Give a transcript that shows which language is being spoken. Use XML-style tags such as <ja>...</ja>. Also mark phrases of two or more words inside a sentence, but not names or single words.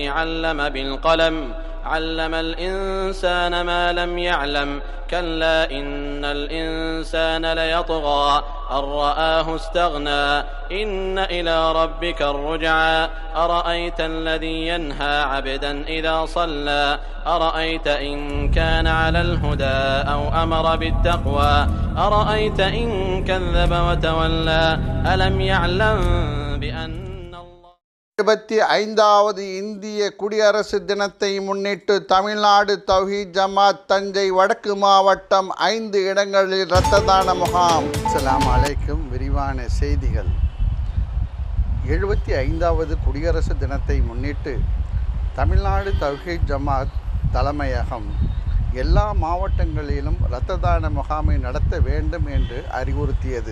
<ar>علم بالقلم علم الإنسان ما لم يعلم كلا إن الإنسان ليطغى أن رآه استغنى إن إلى ربك الرجعى أرأيت الذي ينهى عبدا إذا صلى أرأيت إن كان على الهدى أو أمر بالتقوى أرأيت إن كذب وتولى ألم يعلم بأن</ar> <ta>25வது இந்திய குடியரசு தினத்தை முன்னிட்டு தமிழ்நாடு தௌஹீத் ஜமாத் தஞ்சை வடக்கு மாவட்டம் 5 இடங்களில் இரத்த தான முகாம்.</ta> <ar>السلام عليكم.</ar> <ta>விரிவான செய்திகள். 75வது குடியரசு தினத்தை முன்னிட்டு தமிழ்நாடு தௌஹீத் ஜமாத் தலைமையகம் எல்லா மாவட்டங்களிலும் இரத்த தான முகாமை நடத்த வேண்டும் என்று அறிவுறுத்தியது.</ta>